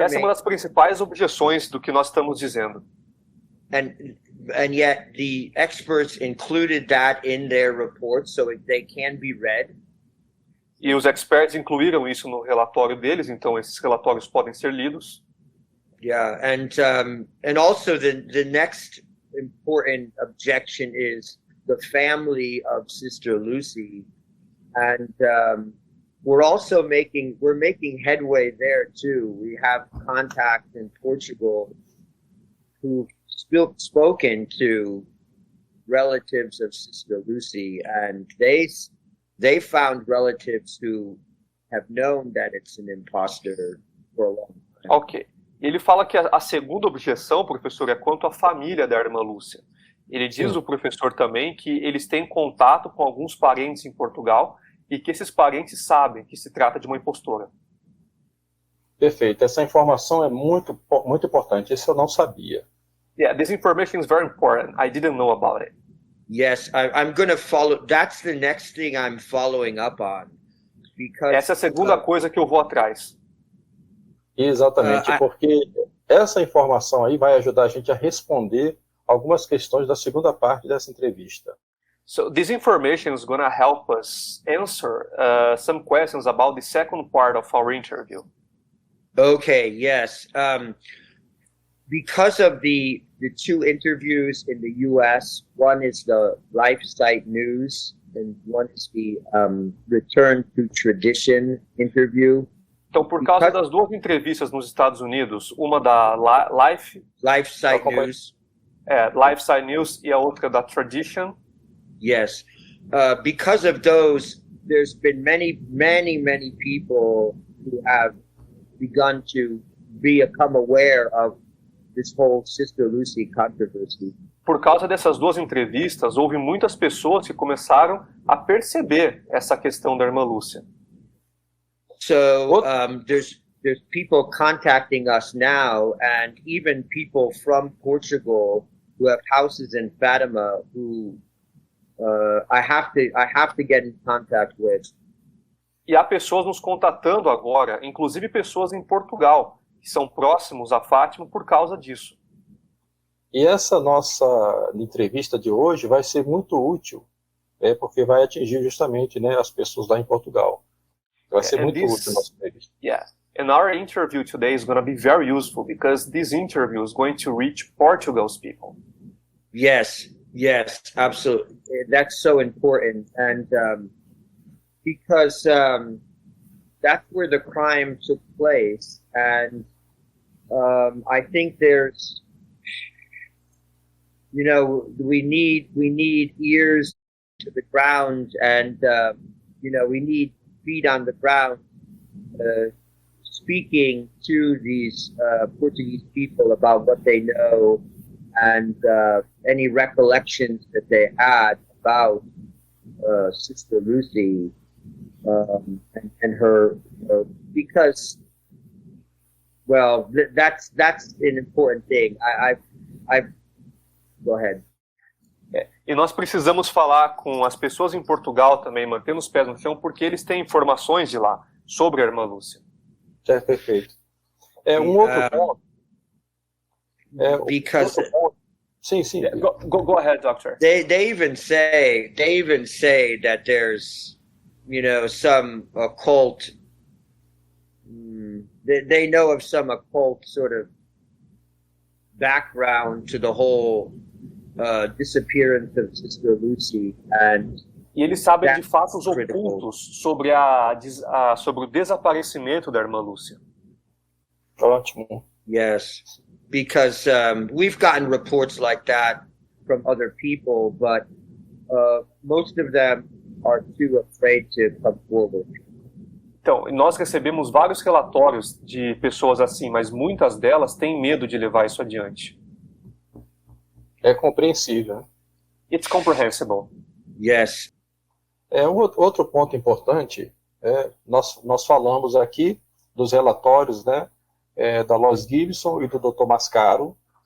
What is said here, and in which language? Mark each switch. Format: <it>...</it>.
<pt>Essa é uma das principais objeções do que nós estamos dizendo.</pt> <en>And yet the experts included that in their reports so they can be read.</en> <pt>E os experts incluíram isso no relatório deles, então esses relatórios podem ser lidos.</pt> <en>Yeah, and also the next important objection is the family of Sister Lucy, and we're making headway there too. We have contacts in Portugal who've spoken to relatives of Sister Lucy, and they found relatives who have known that it's an imposter for a long time. Ok.</en> <pt>Ele fala que a segunda objeção, professor, é quanto à família da irmã Lúcia. Ele diz, o professor também, que eles têm contato com alguns parentes em Portugal e que esses parentes sabem que se trata de uma impostora. Perfeito. Essa informação é muito, muito importante. Isso eu não sabia.</pt> <en>Yeah, this information is very important. I didn't know about it. Yes, I'm going to follow. That's the next thing I'm following up on. Because,</en> <pt>essa é a segunda coisa que eu vou atrás. Exatamente, porque essa informação aí vai ajudar a gente a responder algumas questões da segunda parte dessa entrevista.</pt> <en>So this information is going to help us answer some questions about the second part of our interview. Okay, yes. Because of the two interviews in the U.S., one is the LifeSite News, and one is the Return to Tradition interview.</en> <pt>Então, por causa das duas entrevistas nos Estados Unidos, uma da LifeSite News, LifeSite News e a outra da Tradition.</pt> <en>Yes, because of those, there's been many people who have begun to become aware of this whole Sister Lucy controversy.</en> <pt>Por causa dessas duas entrevistas, houve muitas pessoas que começaram a perceber essa questão da irmã Lúcia.</pt> <en>So there's people contacting us now, and even people from Portugal who have houses in Fatima who I have to get in contact with.</en> <pt>E há pessoas nos contatando agora, inclusive pessoas em Portugal, que são próximos a Fátima por causa disso. E essa nossa entrevista de hoje vai ser muito útil, porque vai atingir justamente, né, as pessoas lá em Portugal. Vai ser muito útil a nossa entrevista.</pt> <en>Yeah. And our interview today is going to be very useful because this interview is going to reach Portugal's people. Yes, absolutely. That's so important, and because that's where the crime took place, and I think there's, we need ears to the ground, and we need feet on the ground, speaking to these Portuguese people about what they know and any recollections that they had about Sister Lucy and her, because, well, that's an important thing. I've go ahead.</en> <pt>E nós precisamos falar com as pessoas em Portugal também, mantendo os pés no chão, porque eles têm informações de lá sobre a irmã Lúcia. É perfeito. Um outro ponto.</pt> <en>Because</en> <pt>sim.</pt> <en>Go ahead, doctor. They even say that there's some occult. They know of some occult sort of background to the whole disappearance of Sister Lucy, and</en> <pt>e eles sabem de fatos ocultos sobre sobre o desaparecimento da irmã Lúcia. Ótimo.</pt> <en>Yes, because we've gotten reports like that from other people, but most of them are too afraid to come forward.</en> <pt>Então, nós recebemos vários relatórios de pessoas assim, mas muitas delas têm medo de levar isso adiante. É compreensível.</pt> <en>It's comprehensible. Yes.</en> <pt>Outro ponto importante, nós falamos aqui dos relatórios, né, da Lois Gibson e do Dr. Mascaro,</pt>